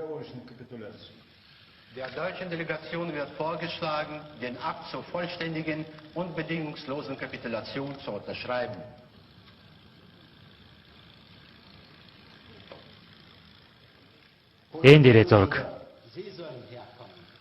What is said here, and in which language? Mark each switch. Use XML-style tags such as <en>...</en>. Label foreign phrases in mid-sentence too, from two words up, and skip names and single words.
<de>Der deutschen Delegation wird vorgeschlagen, den Akt zur vollständigen und bedingungslosen Kapitulation zu unterschreiben.</de> <mn>Энэ дээрээ зураг.</mn> <de>Sie sollen herkommen.</de>